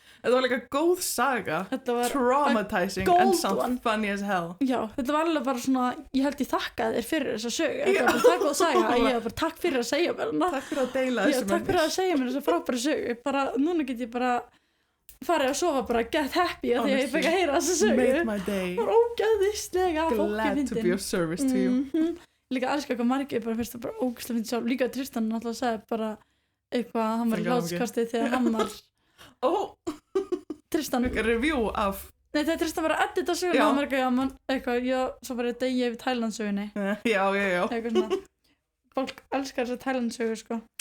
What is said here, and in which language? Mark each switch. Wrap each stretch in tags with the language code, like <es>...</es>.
<is>þetta var líka góð saga,</is> <en>traumatizing and sound funny as hell</en> <is>já, þetta var alveg bara svona ég held ég þakkaði þér fyrir þessa sögu þetta var bara takk góð saga, ég var bara takk fyrir að segja mér hana takk fyrir að deila þessu takk fyrir að segja mér þessa frábæra sögu bara, núna get ég bara farið að sofa bara get happy að því að ég fekk að heyra þessa sögu</is> <en>made my day</en> <is>var ógeðislega</is> <en>glad to be of service to you</en> <is>líka elska hvað margir bara fyrst að bara ógæslega finnst sjálf, líka Tristan náttúrulega sagði bara eitthvað að hann var í hláturskasti þegar hann var Tristan review af nei þegar Tristan var að edita söguna og margir eitthvað, svo var ég degi yfir Thailandsögunni já eitthvað svona fólk elskar þess að Thailandsögu sko</is>